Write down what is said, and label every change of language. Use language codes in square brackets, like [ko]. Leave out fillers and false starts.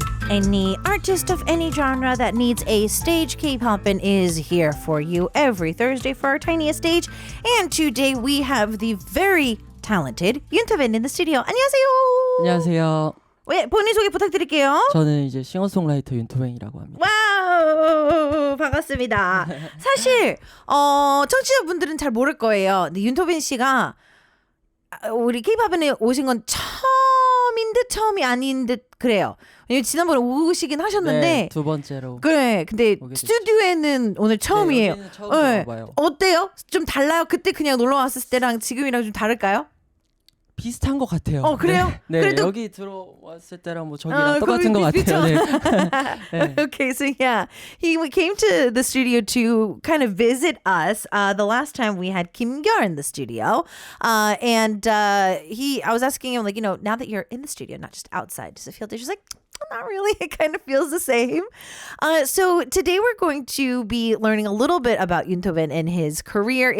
[en] Any artist of any genre that needs a stage K-popin is here for you every Thursday for our tiniest stage. And today we have the very talented 윤타빈 in the studio. [ko] 안녕하세요. 안녕하세요. 네, 본인 소개 부탁드릴게요. 저는 이제 싱어송라이터 윤토뱅이라고 합니다. 와우, 반갑습니다. 사실 청취자분들은 잘 모를 거예요. 근데 윤토빈 씨가 우리 K-팝에 오신 건 처음인 듯 처음이 아닌 듯 그래요. 왜냐면 지난번에 오시긴 하셨는데 네, 두 번째로. 그래. 근데 스튜디오에는 오늘 처음이에요. 네, 처음 와봐요. 어때요? 좀 달라요? 그때 그냥 놀러 왔을 때랑 지금이랑 좀 다를까요? 비슷한 것 같아요. 그래요? 네, 그래도 여기 들어왔을 때랑 뭐 저기랑 똑같은 것 같아요. 네. 네. [en] Okay, so yeah, he came to the studio to kind of visit us. The last time we had Kim Gyur in the studio, and I was asking him, like, you know, now that you're in the studio, not just outside, does it feel different? She's like, not really. It kind of feels the same. So today we're going to be learning a little bit about 윤토빈 and his career.